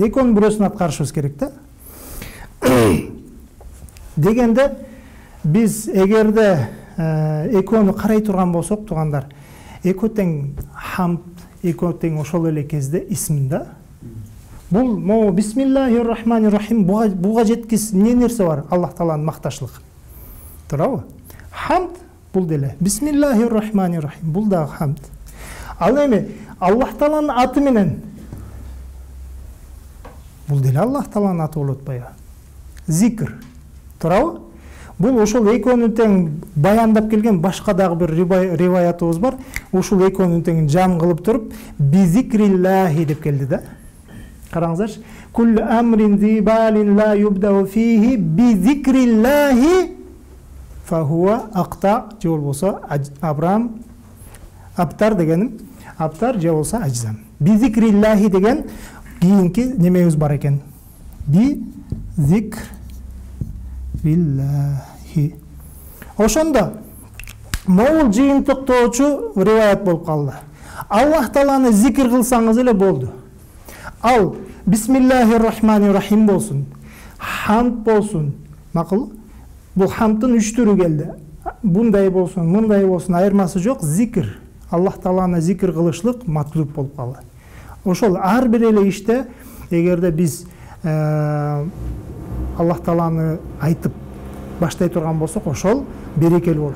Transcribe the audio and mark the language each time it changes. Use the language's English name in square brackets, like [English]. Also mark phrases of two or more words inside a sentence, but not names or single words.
[Kyrgyz] Экөөнүн бирөөсүн аткарышыбыз керек да. Дегенде биз эгерде экөөнү карай турган болсок, тугандар, экөө тең хамд, экөө тең ошол эле кезде исм да. Бул могу [Arabic] بسم الله الرحمن الرحيم [Kyrgyz] буга жеткис не нерсе бар? Аллах Тааланын макташлык. Туурабы? Хамд бул деле. [Arabic] بسم الله الرحمن الرحيم [Kyrgyz] бул да хамд. Ал эми Аллах Тааланын аты менен бул деле Аллах Тааланын аты болот атпайбы? Зикр. Туурабы? Бул ошол экөөнүн тең баяндап келген башка дагы бир риваятыбыз бар. Ошол экөөнүн тең жам кылып туруп, [Arabic] بذكر الله [Kyrgyz] деп келди да. Караңыздарчы. [Arabic] كل أمر ذي بال لا يبدأ فيه بذكر الله فهو أقطع, [Kyrgyz] же болбосо абрам, аптар дегеним, аптар же болсо ажзам. [Arabic] بذكر الله [Kyrgyz] деген кийинки немебиз бар экен. [Arabic] ذكر بالله. [Kyrgyz] Ошондо могул жыйынтыктоочу риваят болуп калды. Аллах Тааланы зикр кылсаңыз эле болду. Ал [Arabic] بسم الله الرحمن الرحيم [Kyrgyz] болсун, хамд болсун. Макул? Бул хамдын 3 түрү келди. Мындай болсун, айырмасы жок. Зикр. Аллах Тааланы зикр кылышлык матлуб болуп калды. Ошол ар бир эле иште эгерде биз Аллах Тааланы айтып баштай турган болсок, ошол берекелүү болот.